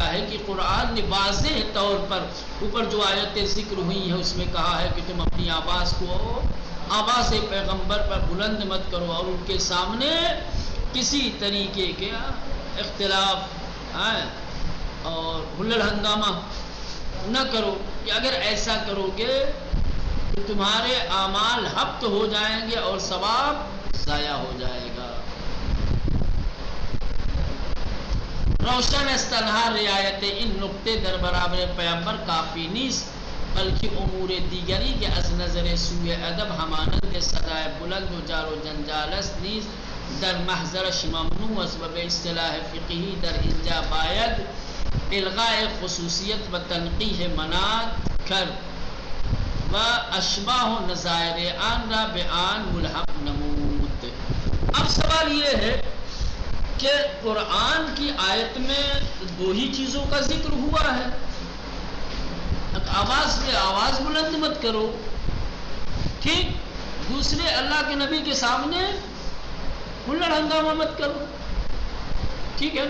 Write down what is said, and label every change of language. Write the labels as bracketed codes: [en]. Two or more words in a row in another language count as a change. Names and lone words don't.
[ur] ہے کہ قرآن نے واضح طور پر اوپر جو آیتیں ذکر ہوئی ہیں اس میں کہا ہے کہ تم اپنی آواز پیغمبر پر بلند مت کرو اور ان کے سامنے کسی طریقے کے اختلاف اور ہلڑ ہنگامہ نہ کرو، کہ اگر ایسا کرو گے تو تمہارے اعمال حبط ہو جائیں گے اور ثواب ضائع ہو جائے گا. [fa] روشن است تنها رعایت این نقطه در برابر پیامبر کافی نیست، بلکہ امور دیگری که از نظر سوء ادب همانند صدای بلند و جار و جنجال است نیز در محضرش ممنوع است و به اصطلاح فقهی در اینجا باید الغاء خصوصیت و تنقیح منات کرد و اشباح و نظائر آن را به آن ملحق نمود. [ur] اب سوال یہ ہے کہ قرآن کی آیت میں دو ہی چیزوں کا ذکر ہوا ہے. آواز بلند مت کرو، ٹھیک، دوسرے اللہ کے نبی کے سامنے ہلڑ ہنگامہ مت کرو، ٹھیک ہے نا؟